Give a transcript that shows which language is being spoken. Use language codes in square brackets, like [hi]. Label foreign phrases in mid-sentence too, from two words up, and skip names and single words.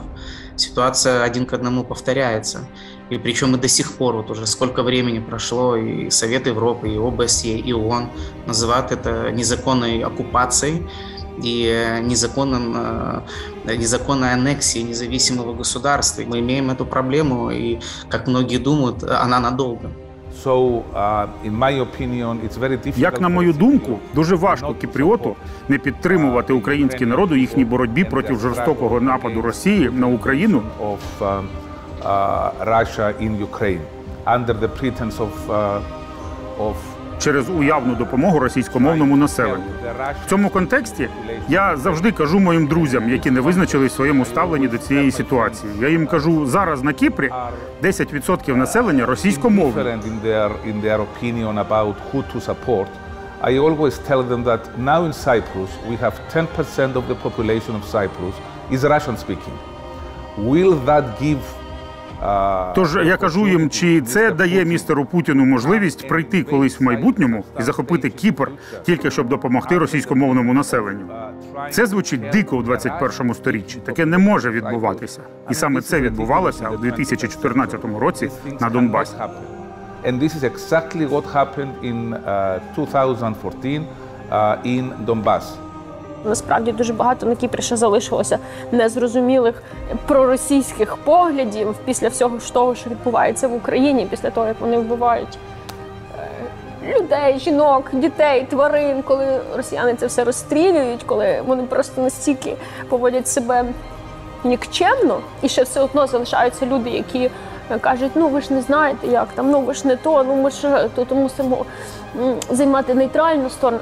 [ru] Ситуация один к одному повторяется. И причем и до сих пор, вот уже сколько времени прошло, и Совет Европы, и ОБСЕ, и ООН называют это незаконной оккупацией и незаконной аннексией независимого государства. Мы имеем эту проблему, и, как многие думают, она надолго. [uk] Як на мою думку, дуже важко кіпріоту не підтримувати український народ у їхній боротьбі проти жорстокого нападу Росії на Україну. Через уявну допомогу російськомовному населенню. В цьому контексті я завжди кажу моїм друзям, які не визначились в своєму ставленні до цієї ситуації. Я їм кажу, зараз на Кіпрі 10% населення російськомовне. [en] I always tell them that now in Cyprus we have 10% of the population of Cyprus is Russian speaking. Will that give [uk] Тож я кажу їм, чи це дає містеру Путіну можливість прийти колись в майбутньому і захопити Кіпр, тільки щоб допомогти російськомовному населенню. Це звучить дико у 21 сторіччі. Таке не може відбуватися. І саме це відбувалося у 2014 році на Донбасі. [en] And this is exactly what happened in 2014 in Donbass. [uk] Насправді дуже багато на Кіпрі ще залишилося незрозумілих проросійських поглядів після всього того, що відбувається в Україні, після того, як вони вбивають людей, жінок, дітей, тварин, коли росіяни це все розстрілюють, коли вони просто настільки поводять себе нікчемно, і ще все одно залишаються люди, які кажуть, ну ви ж не знаєте, як там, ну ви ж не то, ну ми ж тут мусимо займати нейтральну сторону.